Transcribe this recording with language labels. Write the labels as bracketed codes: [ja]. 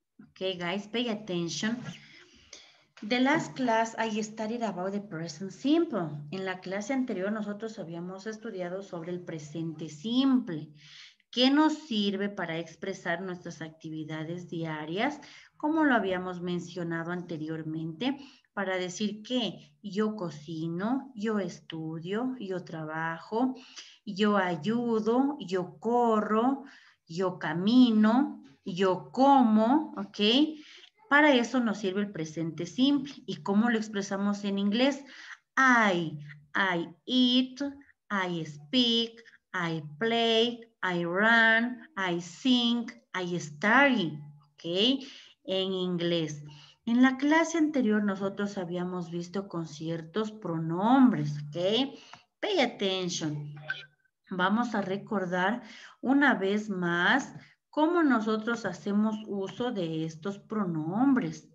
[en] Okay, guys, pay attention. The last class I studied about the present simple. [es] En la clase anterior nosotros habíamos estudiado sobre el presente simple, que nos sirve para expresar nuestras actividades diarias, como lo habíamos mencionado anteriormente, para decir que yo cocino, yo estudio, yo trabajo, yo ayudo, yo corro, yo camino, yo como, ¿ok? Para eso nos sirve el presente simple. ¿Y cómo lo expresamos en inglés? [en] I eat, I speak, I play, I run, I sing, I study. [es] ¿Ok? En inglés. En la clase anterior nosotros habíamos visto con ciertos pronombres. ¿Ok? [en] Pay attention. [es] Vamos a recordar una vez más cómo nosotros hacemos uso de estos pronombres.